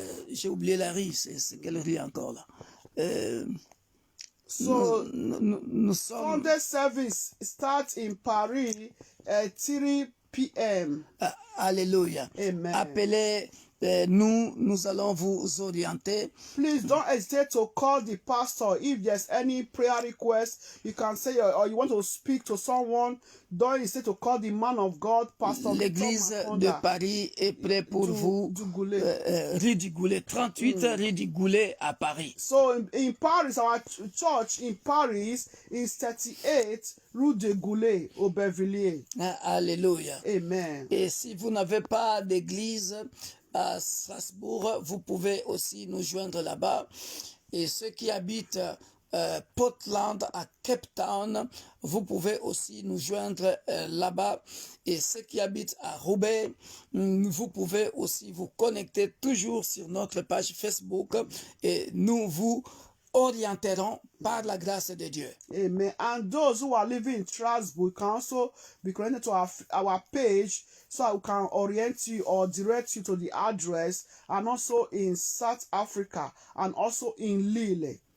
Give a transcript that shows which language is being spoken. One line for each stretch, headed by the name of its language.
French: J'ai oublié la rue, c'est quelle rue encore là? Nous sommes.
English: Sunday service starts in Paris at 3 p.m. Alléluia. Amen.
French: Appelez. Nous allons vous orienter.
English: Please don't hesitate to call the pastor if there's any prayer request. You can say or you want to speak to someone. Don't hesitate to call the man of God, Pastor.
French: L'église de Paris est prête pour vous. Rue du Goulet, 38 rue du Goulet à Paris.
English: So in Paris, our church in Paris is 38 rue du Goulet, Aubervilliers. Alléluia. Amen.
French: Et si vous n'avez pas d'église à Strasbourg, vous pouvez aussi nous joindre là-bas. Et ceux qui habitent Portland à Cape Town, vous pouvez aussi nous joindre là-bas. Et ceux qui habitent à Roubaix, vous pouvez aussi vous connecter toujours sur notre page Facebook et nous vous orienterons par la grâce de Dieu. Amen.
English: And those who are living in Strasbourg can also be connected to our page so we can orient you or direct you to the address, and also in South Africa and also in Lille.